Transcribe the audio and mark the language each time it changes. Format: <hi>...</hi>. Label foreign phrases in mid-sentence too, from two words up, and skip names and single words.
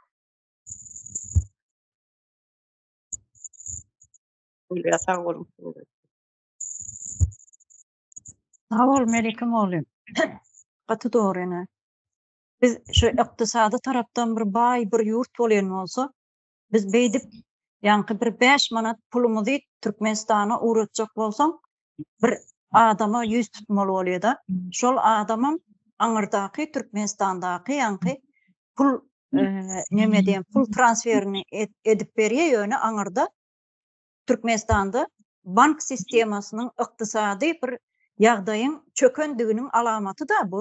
<tr>Öyle sağ olun. Sağ ol Melikim oğlum. Katı doğru ene.</tr> <tk>Biz şu iktisadi taraftan bir bay bir yurt bolýan bolsa, biz beýdip ýanky bir 5 manat pulumuzy Türkmenistana uğratjak bolsaň, bir adama yüz tutmaly bolýar-da. Şol adamam aňyrdaky Türkmenistandaky ýanky pul näme diýen pul transferini edip berýär ýöne aňyrda Türkmenistanda bank sistemasynyň iktisady bir ýagdaýyň çökendiginiň alamaty da bu.</tk>